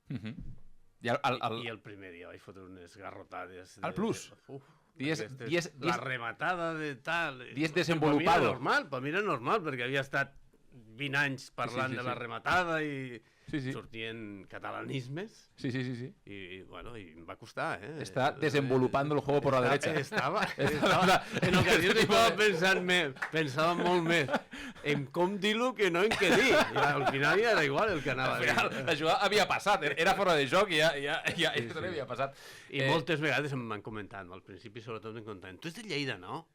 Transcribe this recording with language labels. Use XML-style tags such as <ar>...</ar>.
<ca>I el primer dia vaig fotre unes garrotades. Al Plus? La rematada de tal... Dies desenvolupado. Per mi era normal, perquè havia estat 20 anys parlant de la rematada i sortien catalanismes. Sí. I bueno, i em va costar,</ca> <es>Está desenvolupando el juego por la derecha.</es> <ca>Estava en ocasions estava pensant més, pensava molt més com dir-lo que no en què dir. I al final ja era igual el que anava a dir. Al final, la jugada havia passat, era fora de joc i ja havia passat. I moltes vegades m'han comentat, al principi sobretot m'han comentat, tu ets de Lleida, no?</ca>